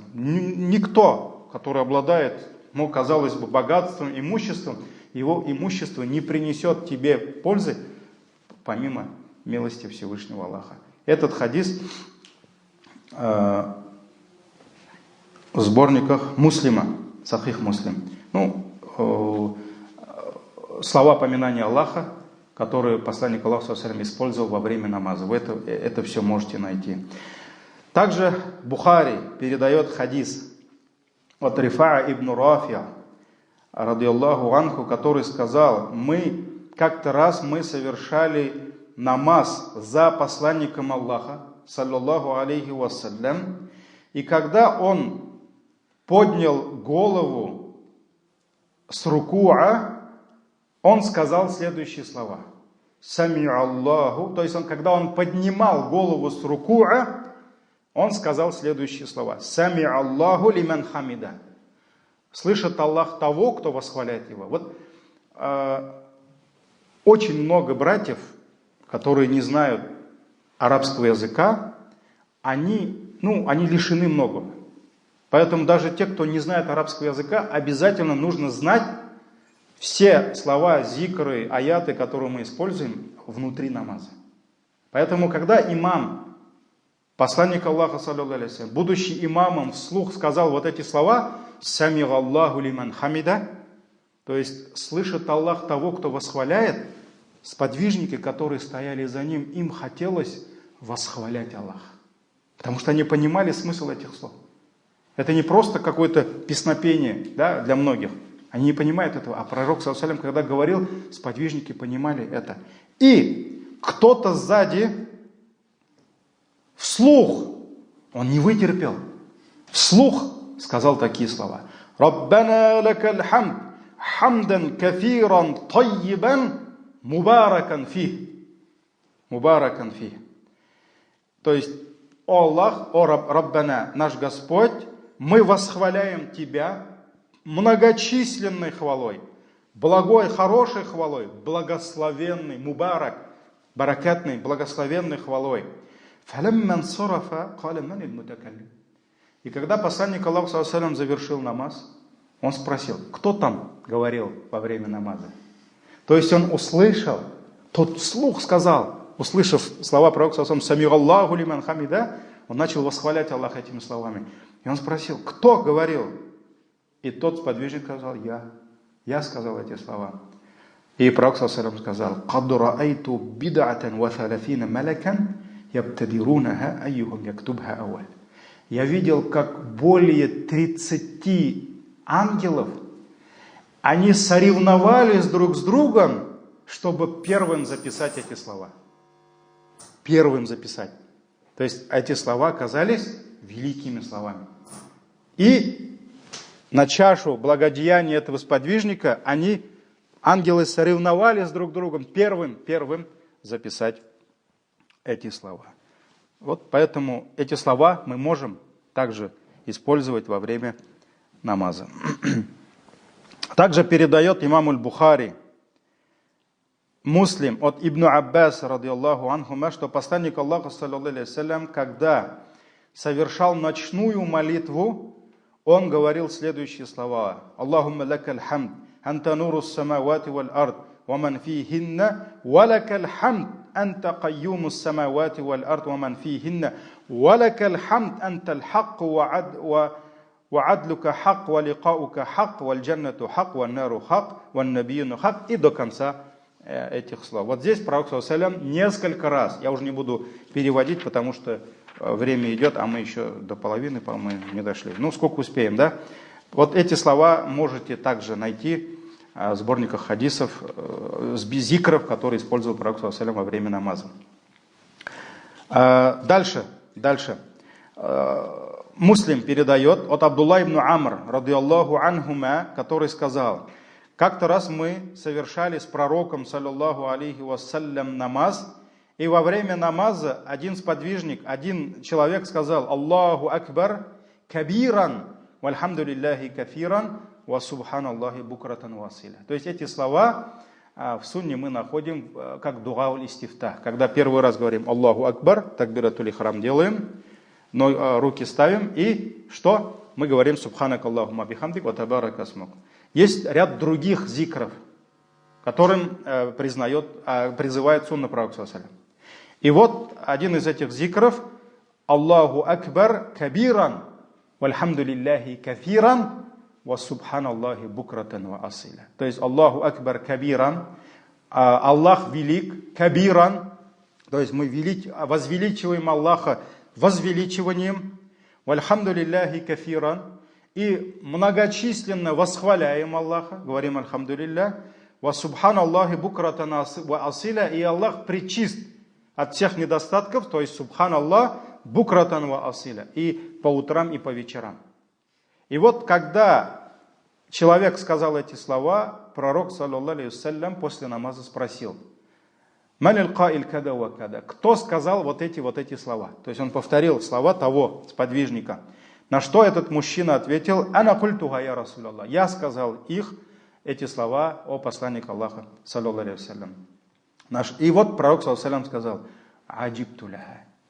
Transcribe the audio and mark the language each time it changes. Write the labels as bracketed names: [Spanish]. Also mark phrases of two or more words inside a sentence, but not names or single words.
[Russian] Никто, который обладает, ну, казалось бы, богатством, имуществом, его имущество не принесет тебе пользы, помимо милости Всевышнего Аллаха. Этот хадис в сборниках Муслима, Сахих Муслим. Ну, слова поминания Аллаха, которые посланник Аллаха [Arabic] صلى الله عليه وسلم [Russian] использовал во время намаза. Вы это все можете найти. Также Бухари передает хадис от Рифаа ибн Рафия, [Arabic] رضي الله عنه, [Russian] который сказал: как-то раз мы совершали намаз за посланником Аллаха, [Arabic] صلى الله عليه وسلم, [Russian] и когда он поднял голову с рукуа, он сказал следующие слова. [Arabic] سمع الله, [Russian] то есть когда он поднимал голову с рукуа, он сказал следующие слова. [Arabic] سمع الله لمن حمده. [Russian] Слышит Аллах того, кто восхваляет его. Вот очень много братьев, которые не знают арабского языка, они лишены многого. Поэтому даже те, кто не знает арабского языка, обязательно нужно знать все слова, зикры, аяты, которые мы используем внутри намаза. Поэтому, когда имам, посланник Аллаха, [Arabic] صلى الله عليه وسلم, [Russian] будущий имамом вслух сказал вот эти слова, [Arabic] «سمع الله لمن حمده», [Russian] то есть слышит Аллах того, кто восхваляет, сподвижники, которые стояли за ним, им хотелось восхвалять Аллаха. Потому что они понимали смысл этих слов. Это не просто какое-то песнопение, да, для многих. Они не понимают этого. А пророк, [Arabic] صلى الله عليه وسلم, [Russian] когда говорил, сподвижники понимали это. И кто-то сзади вслух, он не вытерпел, вслух сказал такие слова. [Arabic] «ربنا لك الحمد حمدا كثيرا طيبا مباركا فيه». مباركا فيه. [Russian] То есть, о Аллах, о Раббана, наш Господь, мы восхваляем Тебя многочисленной хвалой, благой, хорошей хвалой, благословенной, мубарак, баракатной, благословенной хвалой. И когда посланник Аллаха [Arabic] صلى الله عليه وسلم [Russian] завершил намаз, он спросил, кто там говорил во время намаза? То есть он услышал, тот вслух сказал, услышав слова пророка [Arabic] صلى الله عليه وسلم, «سمع الله لمن حمده», [Russian] он начал восхвалять Аллаха этими словами. И он спросил, кто говорил? И тот сподвижник сказал, я сказал эти слова. И пророк [Arabic] صلى الله عليه وسلم [Russian] сказал, [Arabic] «قد رأيت بضعة وثلاثين ملكا يبتدرونها أيهم يكتبها أول». [Russian] Я видел, как более 30 ангелов, они соревновались друг с другом, чтобы первым записать эти слова. Первым записать. То есть эти слова оказались великими словами. И на чашу благодеяния этого сподвижника ангелы соревновались друг с другом первым записать эти слова. Вот поэтому эти слова мы можем также использовать во время намаза. Также передает имам аль-Бухари, Муслим от Ибн Аббас, [Arabic] رضي الله عنهما, [Russian] что посланник Аллаха, [Arabic] صلى الله عليه وسلم, [Russian] когда совершал ночную молитву, он говорил следующие слова. [Arabic] اللهم لك الحمد أنت نور السماوات والأرض ومن فيهن ولك الحمد أنت قيوم السماوات والأرض ومن فيهن ولك الحمد أنت الحق ووعدك حق ولقاؤك حق والجنة حق والنار حق والنبيون حق, [Russian] и до конца этих слов. Вот здесь пророк [Arabic] صلى الله عليه وسلم [Russian] несколько раз, я уже не буду переводить, потому что время идет, а мы еще до половины, по-моему, не дошли. Ну, сколько успеем, да? Вот эти слова можете также найти в сборниках хадисов, зикров, которые использовал пророк [Arabic] صلى الله عليه وسلم [Russian] во время намаза. Дальше. Муслим передает от Абдулла ибн Амр, [Arabic] رضي الله عنهما, [Russian] который сказал, как-то раз мы совершали с пророком, [Arabic] صلى الله عليه وسلم, [Russian] намаз, и во время намаза один сподвижник, один человек сказал, [Arabic] الله أكبر كبيرا والحمد لله كثيرا وسبحان الله بكرة وأصيلا. [Russian] То есть эти слова в сунне мы находим как [Arabic] دعاء الاستفتاح. [Russian] Когда первый раз говорим [Arabic] الله أكبر, تكبيرة الإحرام [Russian] делаем, но руки ставим и что? Мы говорим [Arabic] سبحانك اللهم بحمدك وتبارك اسمك. [Russian] Есть ряд других зикров, которым призывает сунна пророка [Arabic] صلى الله عليه وسلم. [Russian] И вот один из этих зикров [Arabic] الله أكبر كبيرا والحمد لله كثيرا وسبحان الله بكرة وأصيلا. [Russian] То есть [Arabic] الله أكبر كبيرا, [Russian] Аллах велик, кабиран, то есть мы возвеличиваем Аллаха возвеличиванием, [Arabic] والحمد لله كثيرا, [Russian] и многочисленно восхваляем Аллаха, говорим альхамдулиллах, [Arabic] وسبحان الله بكرة وأصيلا, [Russian] и Аллах пречист от всех недостатков, то есть [Arabic] سبحان الله بكرة وأصيلا, [Russian] и по утрам, и по вечерам. И вот когда человек сказал эти слова, пророк, [Arabic] صلى الله عليه وسلم, [Russian] после намаза спросил: [Arabic] «من القائل كذا وكذا?» [Russian] Кто сказал вот эти слова? То есть он повторил слова того сподвижника. На что этот мужчина ответил: [Arabic] «أنا قلتها يا رسول الله». [Russian] Я сказал эти слова, о посланник Аллаха, [Arabic] صلى الله عليه وسلم. [Russian] И вот пророк, [Arabic] صلى الله عليه وسلم, [Russian] сказал: [Arabic] «عجبت لها».